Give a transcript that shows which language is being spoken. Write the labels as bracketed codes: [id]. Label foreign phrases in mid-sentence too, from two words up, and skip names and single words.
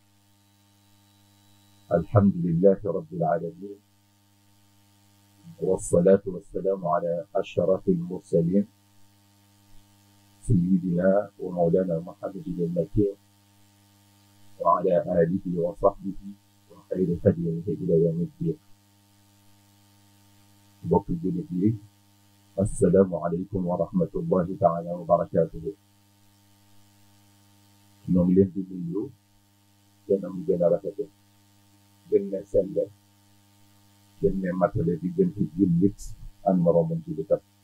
[ar] الحمد لله رب العالمين، والصلاة والسلام على أشرف المرسلين سيدنا ومولانا محمد المكين وعلى آله وصحبه وخير هديه إلى يوم الدين. [wo] mbokk jullit yi, [ar] السلام عليكم ورحمة الله تعالى وبركاته. [wo] ñoo ngi leen di nuyu gën a mu gën a rafete, gën ne selle, gën ne matale diggante jullit ak moroomam jullitam.